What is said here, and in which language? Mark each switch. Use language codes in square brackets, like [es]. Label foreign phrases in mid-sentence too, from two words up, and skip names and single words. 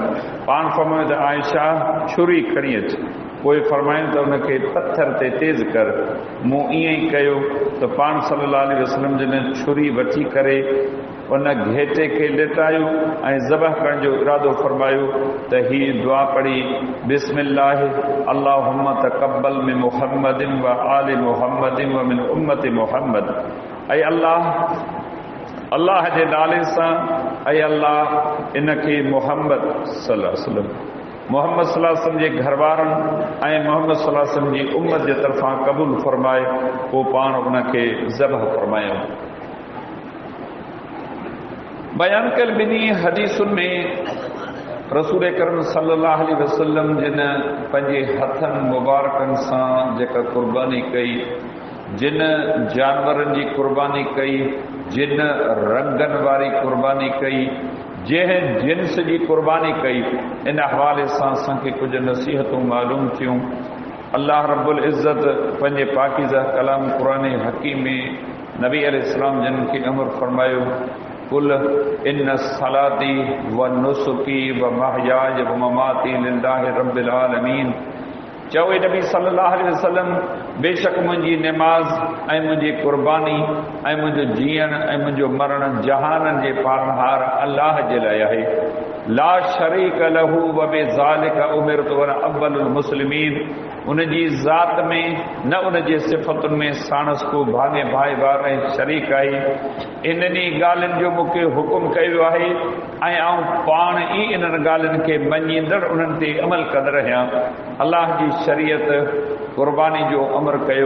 [sd] पाण फरमायो त आयशा छुरी खणी अच पोइ फरमायूं त उनखे पत्थर ते तेज़ कर। मूं ईअं ई कयो त पाण [ar] صلى الله عليه وسلم [sd] जिन छुरी वठी करे उन घेटे खे लेटायो ऐं ज़बह करण जो इरादो फरमायो त ही दुआ पढ़ी [ar] بسم الله اللهم تقبل من محمد وآل محمد ومن أمة محمد. [sd] ऐं अल्लाह जे नाले सां ऐं अल्लाह इनखे मोहम्मद [ar] صلى الله عليه وسلم [sd] मोहम्मद [ar] صلى الله عليه وسلم [sd] जे घर वारनि ऐं मोहम्मद [ar] صلى الله عليه وسلم [sd] जी उम्मत जे तरफ़ां क़बूल फरमाए पोइ पाण उनखे ज़बह फरमायूं। बयान कल ॿिन्ही हदीसुनि में रसूल करम [ar] صلى الله عليه وسلم [sd] जिन पंहिंजे हथनि मुबारकनि सां जेका कुर्बानी कई जिन जानवरनि जी कुर्बानी कई जिन रंगनि वारी कुर्बानी कई जंहिं जिन्स जी कुर्बानी कई इन हवाले सां असांखे कुझु नसीहतूं मालूम थियूं। अल्लाह [ar] رب العزة [sd] पंहिंजे पाकीज़ा कलाम क़ुरान हकीम में नबी अलैहिस्सलाम जिन खे अमर फरमायो [ar] قل إن صلاتي ونسكي ومحياي ومماتي لله رب العالمين. [sd] चओ नबी [ar] صلى الله عليه وسلم [sd] बेशक मुंहिंजी निमाज़ ऐं मुंहिंजी कुर्बानी ऐं मुंहिंजो जीअण ऐं मुंहिंजो मरण जहाननि जे पालनहार अल्लाह जे लाइ आहे। [ar] لا شريك له وبذلك أمرت وأول المسلمين. [sd] उन जी ज़ात में न उन जे सिफ़तुनि में साणस को भाङे भाईवार ऐं शरीक आहे। इन्हनि ॻाल्हियुनि जो मूंखे हुकुम कयो आहे ऐं आउं पाण ई इन्हनि ॻाल्हियुनि खे मञींदड़ उन्हनि ते अमल कंदड़ आहियां। अल्लाह जी शरीयत कुर्बानी जो अमर कयो।